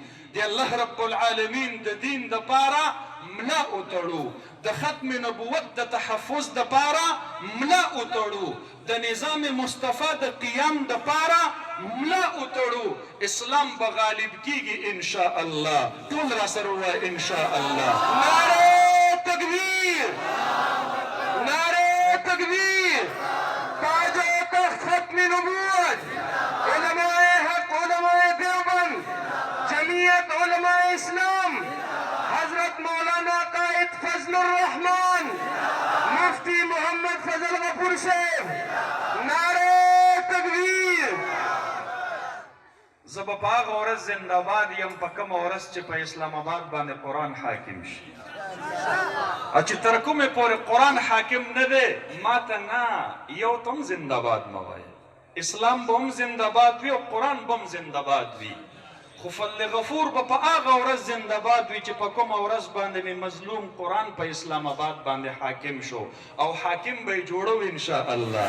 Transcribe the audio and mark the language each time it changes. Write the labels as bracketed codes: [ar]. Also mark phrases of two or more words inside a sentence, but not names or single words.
[ps] د الله رب العالمین د دین دپاره ملا وتړو، د ختم نبوت د تحفظ دپاره ملا وتړو، د نظام مصطفی د قیام دپاره ملا وتړو. اسلام به غالب کیږي [ar] ان شاء الله. [ps] ټول را سره ووایه [ar] ان شاء الله. [ur] نعرہ تکبیر، نعرہ تکبیر. تاج و تخت ختم نبوت، علماء حق، علماء دیوبند، جمعیت علماء اسلام، حضرت مولانا قائد فضل الرحمان مفتی محمد فضل غفور صاحب. نعرہ تکبیر. [ps] زه به په هغه ورځ زنده‌باد یم په کومه ورځ چې په اسلام آباد باندې قرآن حاکم شي، او چې تر کومې پورې قرآن حاکم نه دی ماته نه یو ته هم زنده‌باد مه وایه. اسلام به هم زنده‌باد وي او قرآن به هم زنده‌باد وي، خو فضل غفور به په هغه ورځ زنده‌باد وي چې په کومه ورځ باندې مې مظلوم قرآن په اسلام آباد باندې حاکم شو، او حاکم به یې جوړو [ar] ان شاء الله.